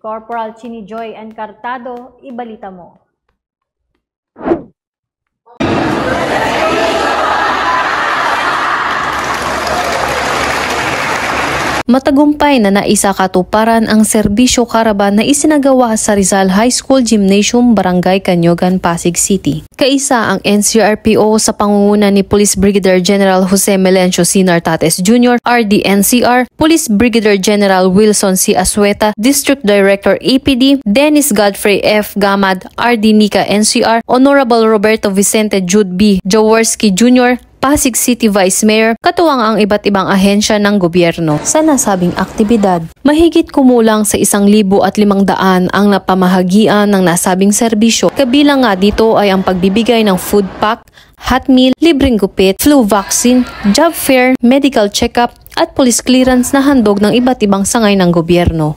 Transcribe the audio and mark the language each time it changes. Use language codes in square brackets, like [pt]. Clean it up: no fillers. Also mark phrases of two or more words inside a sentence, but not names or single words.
[tl] Corporal Chini Joy Encartado, ibalita mo. Matagumpay na naisakatuparan ang serbisyo caravan na isinagawa sa Rizal High School Gymnasium, Barangay Canyogan, Pasig City. Kaisa ang NCRPO sa pangunguna ni Police Brigadier General Jose Melencio C. Nartates Jr., RDNCR, Police Brigadier General Wilson C. Asueta, District Director APD, Dennis Godfrey F. Gamad, RD Nika NCR, Honorable Roberto Vicente Jude B. Jaworski Jr., Pasig City Vice Mayor, katuwang ang iba't ibang ahensya ng gobyerno sa nasabing aktibidad. Mahigit kumulang sa 1,500 ang napamahagian ng nasabing serbisyo. Kabilang nga dito ay ang pagbibigay ng [en] food pack, hot meal, [tl] libreng gupit, [en] flu vaccine, job fair, medical check-up, [tl] at [en] police clearance [tl] na handog ng iba't ibang sangay ng gobyerno.